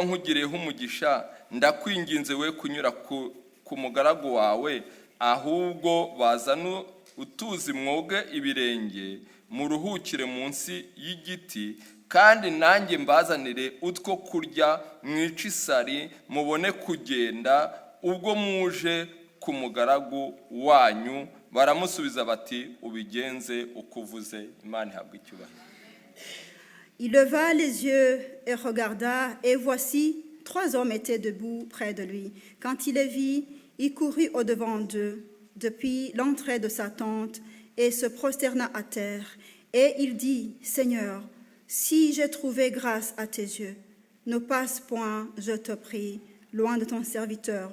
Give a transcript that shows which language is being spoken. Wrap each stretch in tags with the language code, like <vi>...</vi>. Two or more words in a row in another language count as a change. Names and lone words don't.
<rw>nkugireho umugisha, ndakwinginze we kunyura ku mugaragu wawe, ahubwo bazana utuzi mwoge ibirenge, muruhukire munsi y'igiti, kandi nanjye mbazanire utwo kurya, mwice isari, mubone kugenda ubwo muje ku mugaragu wanyu. Baramusubiza bati, ubigenze uko uvuze. Imana ihabwe icyubahiro.</rw> <fr>il leva les yeux et regarda, et voici, 3 hommes étaient debout près de lui. Quand il les vit, il courut au-devant d'eux, depuis l'entrée de sa tente, et se prosterna à terre. Et il dit, Seigneur, si j'ai trouvé grâce à tes yeux, ne passe point, je te prie, loin de ton serviteur.</fr>